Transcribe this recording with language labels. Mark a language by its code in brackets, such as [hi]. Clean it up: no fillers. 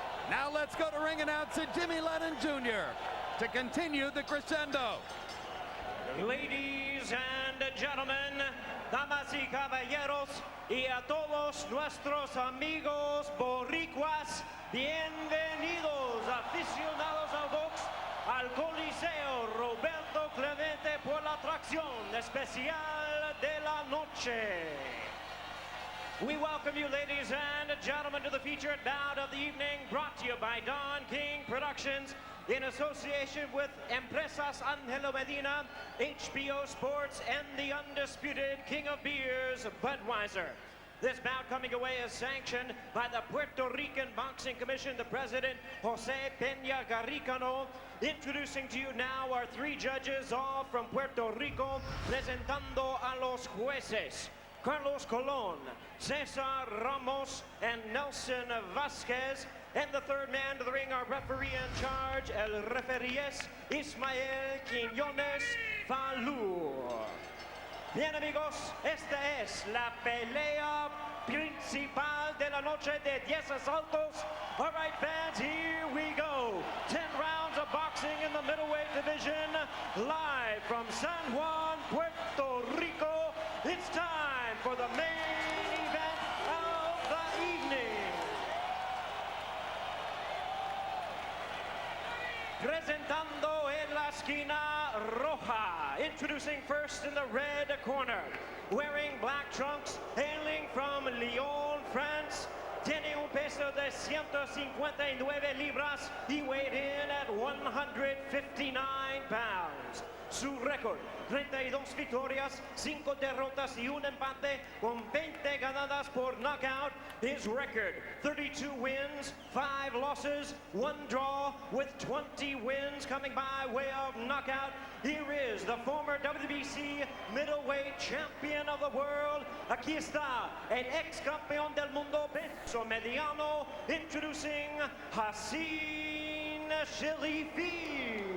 [en] Now let's go to ring announcer Jimmy Lennon Jr. to continue the crescendo. Ladies and gentlemen, [es] damas y caballeros, y a todos nuestros amigos boricuas, bienvenidos aficionados al box al Coliseo Roberto Clemente por la atracción especial de la noche. [en] We welcome you, ladies and gentlemen, to the featured bout of the evening, brought to you by Don King Productions, in association with Empresas Angelo Medina, HBO Sports, and the undisputed king of beers, Budweiser. This bout coming away is sanctioned by the Puerto Rican Boxing Commission, the president, Jose Peña Garricano. Introducing to you now our three judges, all from Puerto Rico, [es] presentando a los jueces. [en] Carlos Colon, Cesar Ramos, and Nelson Vasquez. And the third man to the ring, our referee in charge, el referees, Ismael Quiñones Falú. [es] Bien amigos, esta es la pelea principal de la noche de 10 asaltos. [en] All right, fans, here we go. 10 rounds of boxing in the middleweight division, live from San Juan, Puerto Rico. It's time for the main event of the evening. [es] Presentando en la esquina roja, [en] introducing first in the red corner, wearing black trunks, hailing from Lyon, France, [es] tiene un peso de 159 libras, [en] he weighed in at 159 pounds. [es] Su récord, 32 victorias, 5 derrotas y un empate con 20 ganadas por knockout. [en] His record, 32 wins, 5 losses, 1 draw with 20 wins coming by way of knockout. Here is the former WBC middleweight champion of the world. [es] Aquí está el ex campeón del mundo peso mediano, introducing Hacine Cherifi.